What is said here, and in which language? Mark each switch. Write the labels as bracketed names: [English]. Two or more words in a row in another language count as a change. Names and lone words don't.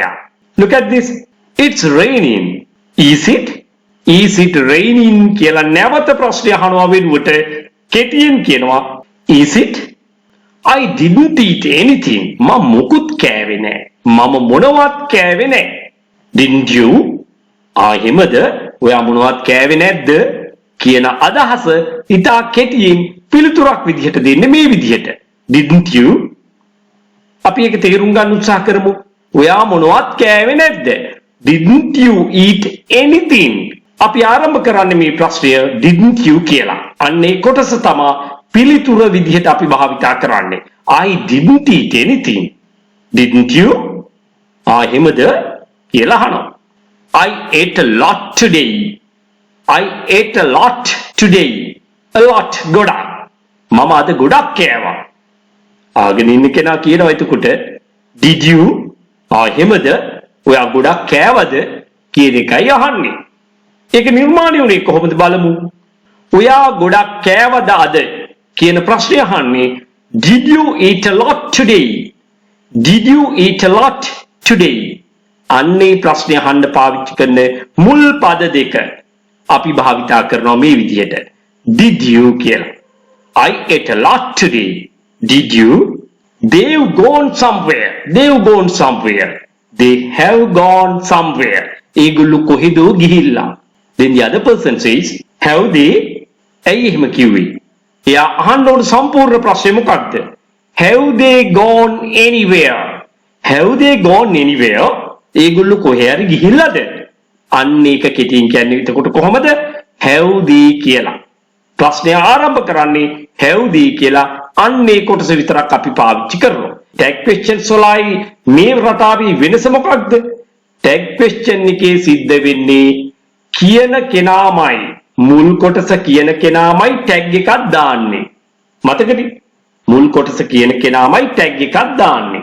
[English] Look at this. It's raining. Is it? Is it raining [Sinhala] කියලා නැවත ප්‍රශ්නේ අහනවා වෙනුවට කෙටියෙන් කියනවා [English] is it? I didn't eat anything. [Sinhala] මම මුකුත් කෑවේ නැහැ. මම මොනවත් කෑවේ නැහැ. [English] Didn't you? [Sinhala] එහෙමද? ඔයා මොනවත් කෑවේ නැද්ද? කියන අදහස ඉතා කෙටියෙන් පිළිතුරක් විදිහට දෙන්නේ මේ විදිහට. [English] Didn't you? [Sinhala] අපි ඒක තේරුම් ගන්න උත්සාහ කරමු. ඔයා මොනවත් කෑවේ නැද්ද? [English] Didn't you eat anything? [Sinhala] අපි ආරම්භ කරන්නේ මේ ප්‍රශ්නය [English] didn't you [Sinhala] කියලා. අන්න ඒ කොටස තමයි පිළිතුර විදිහට අපි භාවිතා කරන්නේ. [English] I didn't eat anything. Didn't you? [Sinhala] එහෙමද? කියලා අහනවා. [English] I ate a lot today. I ate a lot today. A lot ගොඩක්. [Sinhala] මම අද ගොඩක් කෑවා. ආගෙන ඉන්න කෙනා කියනවා එතකොට [English] did you? [Sinhala] එහෙමද? ඔයා ගොඩක් කෑවද? කියන එකයි අහන්නේ. ඒක නිර්මාණය වුණේ කොහොමද බලමු. ඔයා ගොඩක් කෑවද අද? කියන ප්‍රශ්නේ අහන්නේ [English] did you eat a lot today? Did you eat a lot today? [Sinhala] අන්නේ ප්‍රශ්නේ අහන්න පාවිච්චි කරන මුල් පද දෙක අපි භාවිතා කරනවා මේ විදිහට. [English] Did you කියලා. I ate a lot today. Did you? They've gone somewhere. They've gone somewhere. They have gone somewhere. [Sinhala] ඒගොල්ලෝ කොහෙද ගිහිල්ලා? [English] Then the other person says, have they? [Sinhala] ඇයි එහෙම කිව්වේ? එයා අහන්න ඕන සම්පූර්ණ ප්‍රශ්නේ මොකක්ද? [English] Have they gone anywhere? Have they gone anywhere? [Sinhala] ඒගොල්ලෝ කොහේ හරි ගිහිල්ලාද? අන්න ඒක කෙටියෙන් කියන්නේ එතකොට කොහොමද? [English] have they [Sinhala] කියලා. ප්‍රශ්නය ආරම්භ කරන්නේ [English] have they [Sinhala] කියලා. අන්න ඒ කොටස විතරක් අපි පාවිච්චි කරනවා. [English] tag questions [Sinhala] වලයි මේ රටාවේ වෙනස මොකක්ද? [English] tag question [Sinhala] එකේ සිද්ධ වෙන්නේ කියන කෙනාමයි මුල් කොටස කියන කෙනාමයි tag එකක් දාන්නේ. මතකද? මුල් කොටස කියන කෙනාමයි tag එකක් දාන්නේ.